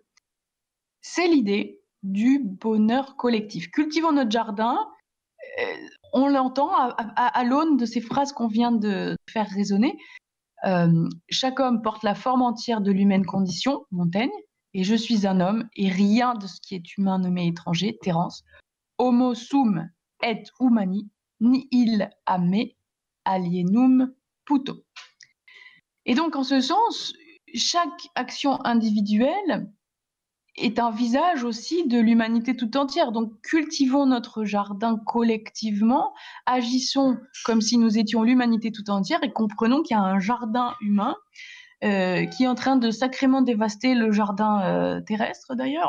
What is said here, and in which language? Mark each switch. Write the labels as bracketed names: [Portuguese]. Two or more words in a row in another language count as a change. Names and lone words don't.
[French] C'est l'idée du bonheur collectif. Cultivons notre jardin, on l'entend à l'aune de ces phrases qu'on vient de faire résonner. Chaque homme porte la forme entière de l'humaine condition, Montaigne, et je suis un homme, et rien de ce qui est humain ne m'est étranger, Terence. [Latin] Homo sum et humani, nihil a me alienum puto. [French] Et donc, en ce sens, chaque action individuelle est un visage aussi de l'humanité tout entière. Donc cultivons notre jardin collectivement, agissons comme si nous étions l'humanité tout entière et comprenons qu'il y a un jardin humain qui est en train de sacrément dévaster le jardin terrestre d'ailleurs.